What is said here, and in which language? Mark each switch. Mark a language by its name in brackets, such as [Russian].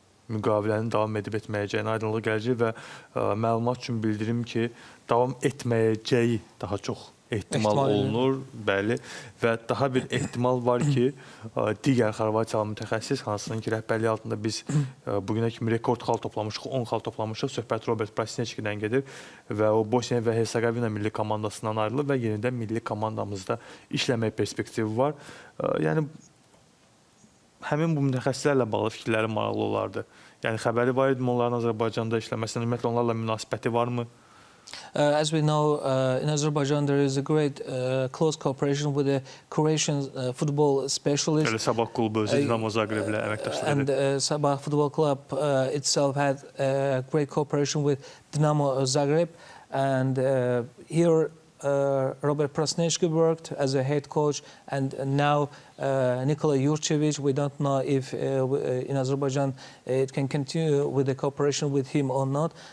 [Azerbaijani] müqavilənin davam edib etməyəcəyinə aydınlıq gələcək və məlumat üçün bildirim ki, davam etməyəcəyi daha çox ehtimal olunur, bəli, və daha bir ehtimal var ki, digər Xorvatiyalı mütəxəssis, hansının ki, rəhbərliyi altında biz bugünə kimi rekord xal toplamışıq, 10 xal toplamışıq, söhbət Robert Prasneçkidən gedir və o Bosniya və Hersegovina milli komandasından ayrılır və yenidən milli komandamızda işləmək perspektivi var. Yəni, həmin bu mütəxəssislərlə bağlı fikirləri maraqlı olardı. Yəni, xəbəri var idi onların Azərbaycanda işləməsindən, ümumiyyətlə onlarla münasibəti varmı? [English] As we know, in Azerbaijan there is a great close cooperation with the Croatian football specialist. [Azerbaijani] Sabah klubu özü Dinamo Zagreb'le əməkdaşlıq edir. [English] And Sabah Football Club itself had great cooperation with Dinamo Zagreb. And here Robert Prasnečki worked as a head coach, and now Nikola Jurčević. We don't know if in Azerbaijan it can continue with the cooperation with him or not.